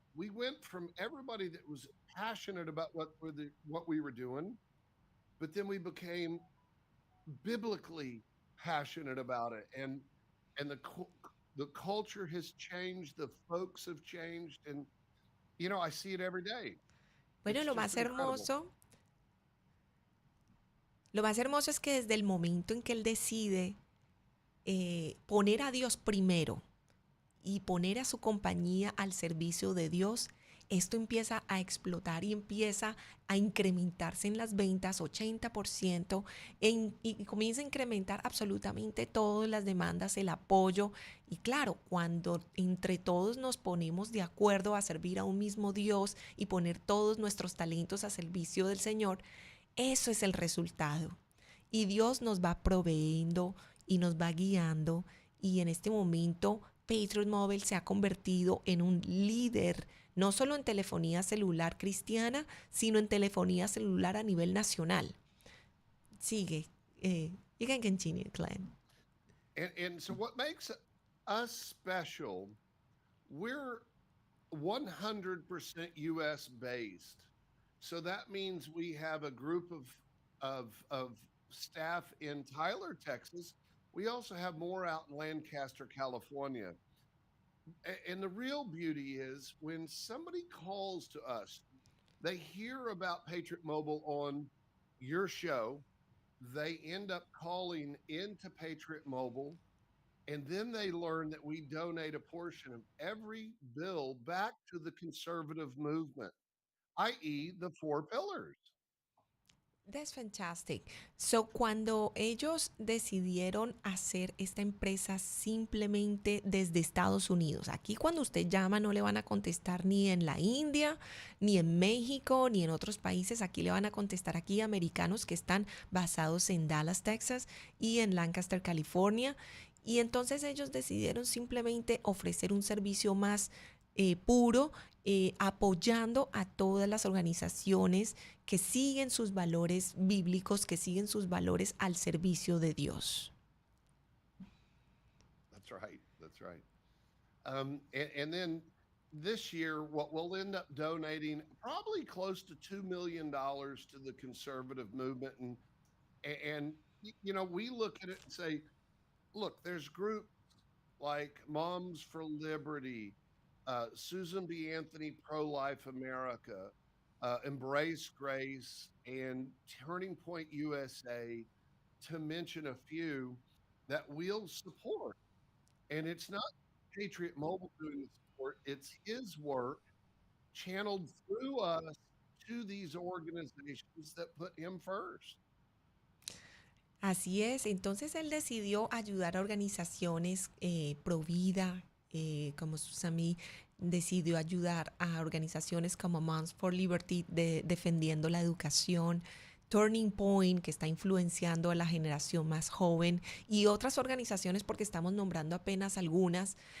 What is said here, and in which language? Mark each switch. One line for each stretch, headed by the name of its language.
English: We went from everybody that was passionate about what we were doing, but then we became biblically passionate about it, and the culture has changed, the folks have changed, and you know, I see it every day.
Spanish: Bueno,
English: It's just incredible.
Spanish: lo más hermoso es que desde el momento en que él decide poner a Dios primero y poner a su compañía al servicio de Dios, esto empieza a explotar y empieza a incrementarse en las ventas 80% y comienza a incrementar absolutamente todas las demandas, el apoyo. Y claro, cuando entre todos nos ponemos de acuerdo a servir a un mismo Dios y poner todos nuestros talentos a servicio del Señor, eso es el resultado. Y Dios nos va proveyendo y nos va guiando. Y en este momento Patriot Mobile se ha convertido en un líder, no solo en telefonía celular cristiana, sino en telefonía celular a nivel nacional. Sigue.
English: You can continue, Glenn. And so what makes us special, we're 100% US based. So that means we have a group of staff in Tyler, Texas. We also have more out in Lancaster, California. And the real beauty is when somebody calls to us, they hear about Patriot Mobile on your show, they end up calling into Patriot Mobile, and then they learn that we donate a portion of every bill back to the conservative movement, i.e., the four pillars. That's fantastic.
Spanish: So, cuando ellos decidieron hacer esta empresa simplemente desde Estados Unidos, aquí cuando usted llama no le van a contestar ni en la India, ni en México, ni en otros países, aquí le van a contestar aquí americanos que están basados en Dallas, Texas y en Lancaster, California. Y entonces ellos decidieron simplemente ofrecer un servicio más puro, apoyando a todas las organizaciones que siguen sus valores bíblicos, que siguen sus valores al servicio de Dios.
English: That's right. That's right. And then this year, what we'll end up donating probably close to $2 million to the conservative movement, and you know we look at it and say, look, there's groups like Moms for Liberty, Susan B. Anthony Pro Life America, Embrace Grace, and Turning Point USA, to mention a few that we'll support. And it's not Patriot Mobile doing the support, it's his work channeled through us to these organizations that put him first.
Spanish: Así es, entonces él decidió ayudar a organizaciones pro vida, como Susami decidió ayudar a organizaciones como Moms for Liberty defendiendo la educación, Turning Point, que está influenciando a la generación más joven, y otras organizaciones, porque estamos nombrando apenas algunas.